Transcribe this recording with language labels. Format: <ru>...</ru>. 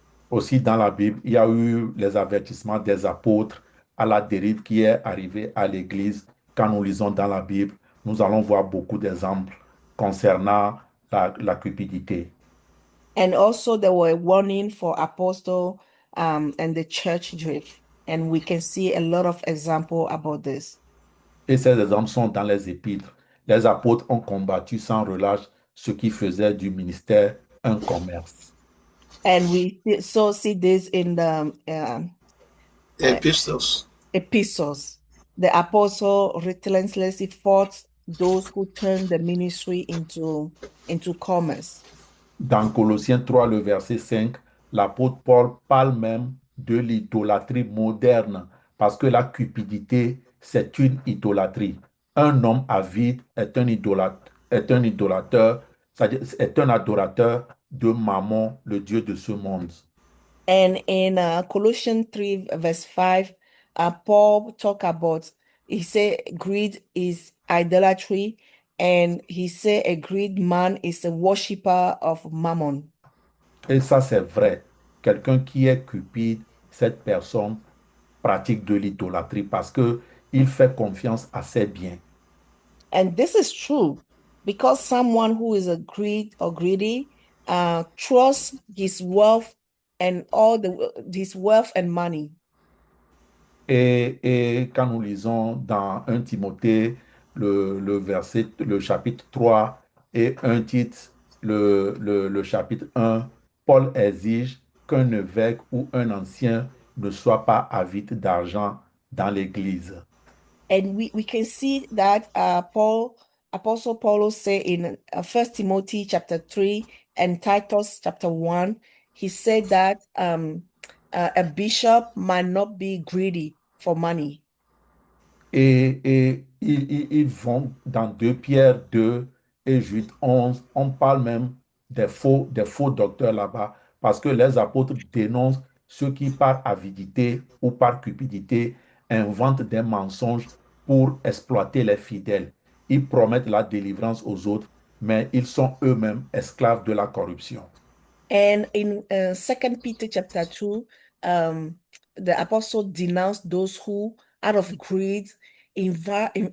<fr>Aussi, dans la Bible, il y a eu les avertissements des apôtres à la dérive qui est arrivée à l'Église. Quand nous lisons dans la Bible, nous allons voir beaucoup d'exemples concernant la cupidité.</fr> <en>And also there were warning for apostle and the church drift. And we can see a lot of example about this.</en> <fr>Et ces exemples sont dans les épîtres. Les apôtres ont combattu sans relâche ceux qui faisaient du ministère un commerce.</fr> <en>And we so see this in the Epistles. epistles. The apostle relentlessly fought those who turned the ministry into commerce.</en> <fr>Dans Colossiens 3, le verset 5, l'apôtre Paul parle même de l'idolâtrie moderne parce que la cupidité, c'est une idolâtrie. Un homme avide est un idolateur, c'est-à-dire est un adorateur de Mammon, le Dieu de ce monde.</fr> <en>And in Colossians 3, verse 5, Paul talk about, he said greed is idolatry, and he said a greed man is a worshiper of Mammon.</en> <fr>Et ça, c'est vrai. Quelqu'un qui est cupide, cette personne pratique de l'idolâtrie parce que il fait confiance à ses biens.</fr> <en>And this is true because someone who is a greed or greedy trusts his wealth and his wealth and money.</en> <fr>Et quand nous lisons dans 1 Timothée, le chapitre 3 et 1 Tite, le chapitre 1, Paul exige qu'un évêque ou un ancien ne soit pas avide d'argent dans l'Église.</fr> <en>And we can see that Apostle Paul say in 1 Timothy chapter 3 and Titus chapter 1, he said that a bishop might not be greedy for money.</en> <fr>Et ils vont dans 2 Pierre 2 et Jude 11, on parle même des faux docteurs là-bas, parce que les apôtres dénoncent ceux qui, par avidité ou par cupidité, inventent des mensonges pour exploiter les fidèles. Ils promettent la délivrance aux autres, mais ils sont eux-mêmes esclaves de la corruption.</fr> <en>And in 2 Peter chapter 2, the apostle denounced those who, out of greed, invent</en>